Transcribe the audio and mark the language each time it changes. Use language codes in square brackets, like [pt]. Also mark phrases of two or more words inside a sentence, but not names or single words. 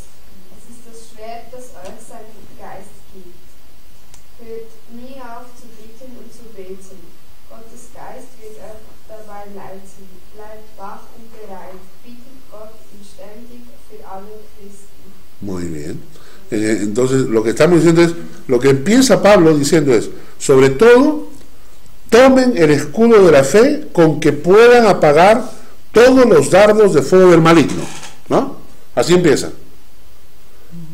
[de] Es ist das Schwert, das euch seinen Geist gibt. Hört nie auf zu bitten und zu beten. Gottes Geist wird euch dabei leiten. Bleibt wach und bereit. Bittet Gott inständig für alle Christen. [es] Muy bien. Entonces, lo que estamos diciendo es, lo que empieza Pablo diciendo es, sobre todo, tomen el escudo de la fe con que puedan apagar todos los dardos de fuego del maligno, ¿no? Así empieza.